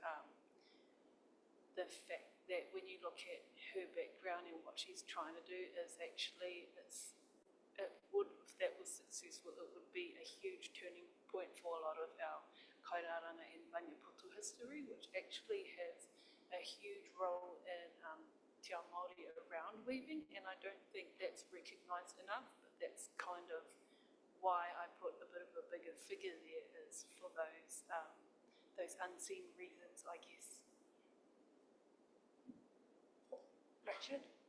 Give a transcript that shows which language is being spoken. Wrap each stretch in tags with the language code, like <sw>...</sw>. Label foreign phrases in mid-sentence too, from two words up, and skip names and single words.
<en>the fact that when you look at her background and what she's trying to do is actually, if that was successful, it would be a huge turning point for a lot of our kairaranga and Maniapoto history, which actually has a huge role in</en> <mi>te ao Māori</mi> <en>around weaving, and I don't think that's recognised enough, but that's kind of why I put a bit of a bigger figure there, is for those unseen reasons, I guess. Richard?</en>